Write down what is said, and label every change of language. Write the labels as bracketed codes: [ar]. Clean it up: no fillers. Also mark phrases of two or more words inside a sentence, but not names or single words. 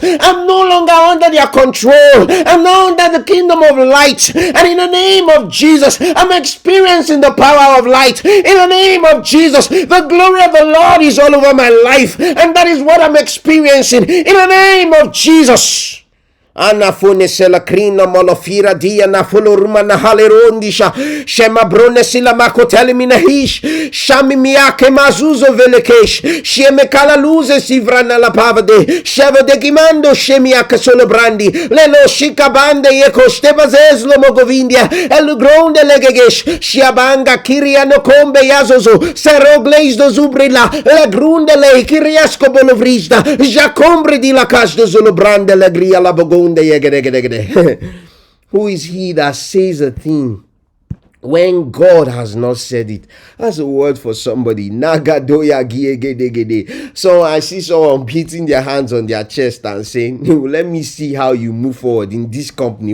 [en] I'm no longer under their control. I'm now under the kingdom of light. And in the name of Jesus, I'm experiencing the power of light. In the name of Jesus, the glory of the Lord is all over my life. And that is what I'm experiencing. In the name of Jesus. Anafone sela krina molofira dia na foloruma na halerondisha shema brone sila makotele minahish shami miake mazuzo velekesh sheme kala luze sivrana la pavade sheva de gimando shemiaka solo brandi lelo shikabande yeko stebazeslo mogovindia el gronde legegesh shiabanga kiriano kombe yazozo serogleis do zubrila la grunde le kiriasko bolovrizda jakombre di la cash do zolo brande la gria la bogon. Who is he that says a thing when God has not said it? That's a word for somebody. Nagadoya giegedegede. So I see someone beating their hands on their chest and saying, let me see how you move forward in this company.